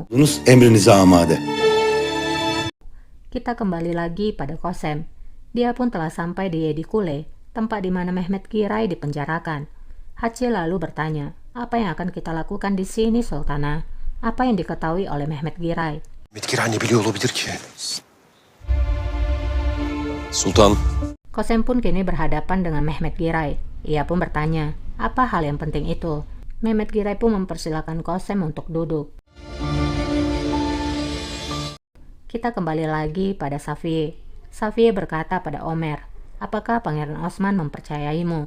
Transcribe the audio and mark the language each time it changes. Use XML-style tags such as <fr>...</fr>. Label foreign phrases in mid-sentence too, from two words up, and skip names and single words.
<tr>bunuz emrinize amade.</tr> <id>Kita kembali lagi pada Kosem. Dia pun telah sampai di Yedikule, tempat di mana Mehmet Giray dipenjarakan. Hatice lalu bertanya, apa yang akan kita lakukan di sini, Sultana? Apa yang diketahui oleh Mehmet Giray?</id> <tr>Mehmet Giray ne biliyor olabilir ki?</tr> <id>Sultan, Kosem pun kini berhadapan dengan Mehmet Giray. Ia pun bertanya, apa hal yang penting itu? Mehmet Giray pun mempersilahkan Kosem untuk duduk. Kita kembali lagi pada Safiye. Safiye berkata pada Omer, apakah Pangeran Osman mempercayaimu?</id>